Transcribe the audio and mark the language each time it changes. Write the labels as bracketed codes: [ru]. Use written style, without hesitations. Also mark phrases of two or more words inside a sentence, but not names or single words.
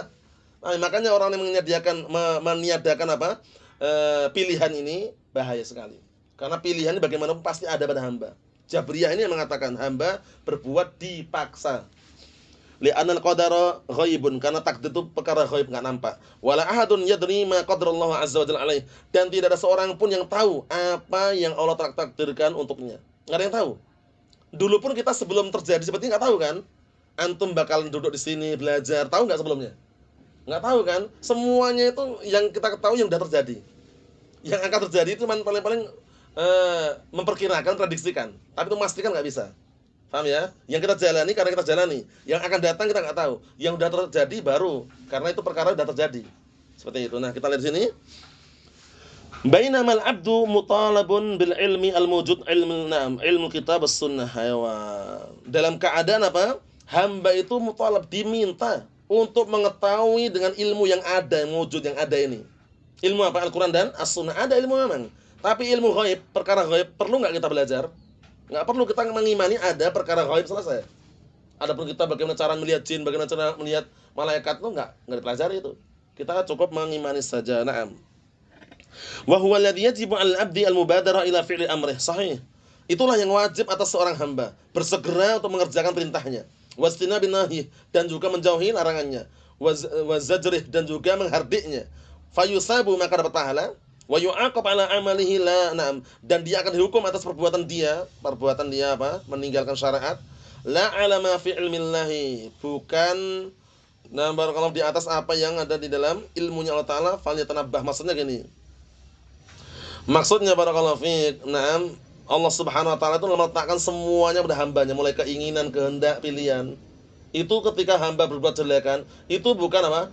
[id] Nah, makanya orang yang meniadakan apa? Pilihan ini bahaya sekali. Karena pilihan ini bagaimanapun pasti ada pada hamba. Jabriyah ini yang mengatakan hamba berbuat dipaksa. [ar] لأن القدر غيب, [id] karena takdir itu perkara ghaib, enggak nampak. [ar] ولا أحد يدري ما قدر الله عز وجل عليه, [id] dan tidak ada seorang pun yang tahu apa yang Allah takdirkan untuknya. Enggak ada yang tahu. Dulu pun kita sebelum terjadi seperti ini enggak tahu kan? Antum bakalan duduk di sini belajar, tahu enggak sebelumnya? Enggak tahu kan? Semuanya itu yang kita ketahui yang sudah terjadi. Yang akan terjadi itu paling-paling memperkirakan, prediksikan. Tapi itu memastikan enggak bisa. Paham ya? Yang kita jalani karena kita jalani. Yang akan datang kita enggak tahu. Yang sudah terjadi baru, karena itu perkara sudah terjadi. Seperti itu. Nah, kita lihat di sini. [ar] بينما العبد مطالب بالعلم الموجود علم كتاب السنة. [id] Dalam keadaan apa? Hamba itu mutalab, diminta untuk mengetahui dengan ilmu yang ada, yang wujud, yang ada ini. Ilmu apa? Al-Quran dan As-Sunnah. Ada ilmu memang. Tapi ilmu ghaib, perkara ghaib, perlu nggak kita belajar? Nggak perlu kita mengimani ada perkara ghaib, selesai. Adapun kita bagaimana cara melihat jin, bagaimana cara melihat malaikat, itu nggak dipelajari itu. Kita cukup mengimani saja. Naam. [ar] وهو الذي يجب على العبد المبادرة إلى فعل أمره. [id] Sahih. Itulah yang wajib atas seorang hamba, bersegera untuk mengerjakan perintahnya. [ar] واجتناب النهي, [id] dan juga menjauhi larangannya. Wazajrih, dan juga menghardiknya. Fayusabu, maka dapat pahala. [ar] ويعاقب على عمله لا نعم, [id] dan dia akan dihukum atas perbuatan dia apa? Meninggalkan syariat. [ar] لا على ما في علم الله, [id] bukan barakallahu di atas apa yang ada di dalam ilmunya Allah Taala. Falyatanabbah, maksudnya gini. Maksudnya [ar] بارك الله فيك, [id] na'am, Allah [ar] سبحانه وتعالى [id] itu meletakkan semuanya pada hambanya, mulai keinginan, kehendak, pilihan. Itu ketika hamba berbuat jelekan, itu bukan apa?